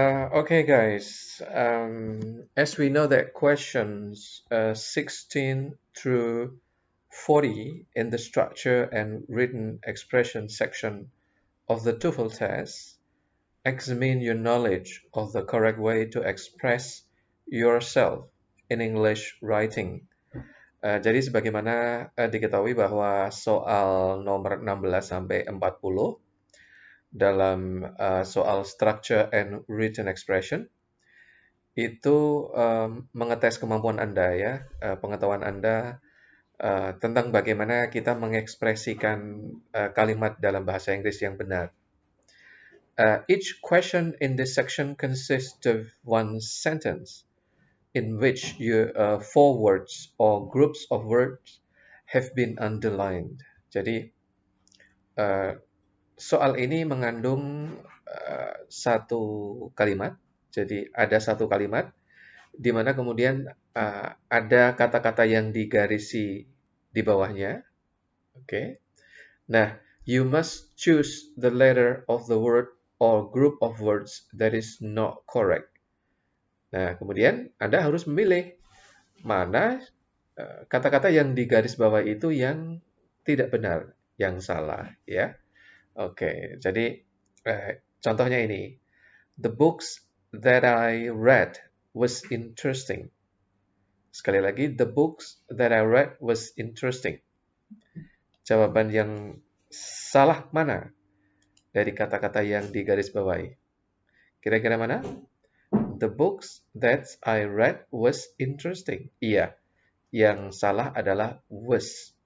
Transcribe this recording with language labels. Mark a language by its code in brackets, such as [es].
[en] Okay guys, as we know that questions 16 through 40 in the structure and written expression section of the TOEFL test examine your knowledge of the correct way to express yourself in English writing. [id] Jadi sebagaimana diketahui bahwa soal nomor 16 sampai 40 dalam soal structure and written expression itu mengetes kemampuan Anda ya, pengetahuan Anda tentang bagaimana kita mengekspresikan kalimat dalam bahasa Inggris yang benar. [en] Each question in this section consists of one sentence in which four words or groups of words have been underlined. [id] Jadi soal ini mengandung satu kalimat. Jadi ada satu kalimat di mana kemudian ada kata-kata yang digarisi di bawahnya. Oke. [en] Nah, you must choose the letter of the word or group of words that is not correct. [id] Nah, kemudian Anda harus memilih mana kata-kata yang digaris bawah itu yang tidak benar, yang salah, ya. Oke, jadi contohnya ini. [en] The books that I read was interesting. [id] Sekali lagi, [en] the books that I read was interesting. [id] Jawaban yang salah mana dari kata-kata yang digaris bawahi? Kira-kira mana? [en] The books that I read was interesting. [id] Iya, yang salah adalah was.